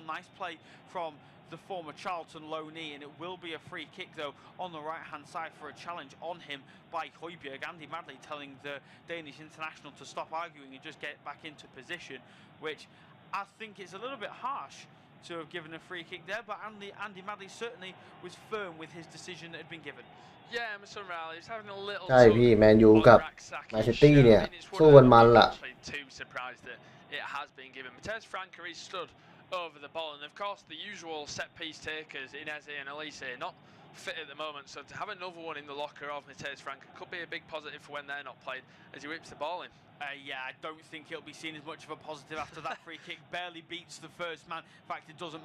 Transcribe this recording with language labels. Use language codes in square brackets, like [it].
[en] Nice play from the former Charlton loanee, and it will be a free kick though on the right hand side for a challenge on him by Højbjerg. Andy Madley telling the Danish international to stop arguing and just get back into position, which I think is a little bit harsh to have given a free kick there, but Andy Madley certainly was firm with his decision that had been given. Yeah, Emerson Rally is having a little [th] ใช่พี่แมนยูกับแมนซิตี้เนี่ยสู้กันมันล่ะ [en] Too surprised that it has been given. Matheus Franca is stood over the ball, and of course the usual set piece takers in Eze and Elise fit at the moment, so to have another one in the locker of Mmateus Franca could be a big positive for when they're not playing as he whips the ball in. Yeah, I don't think it'll be seen as much of a positive after that free kick. Barely beats the first man. In fact, it doesn't.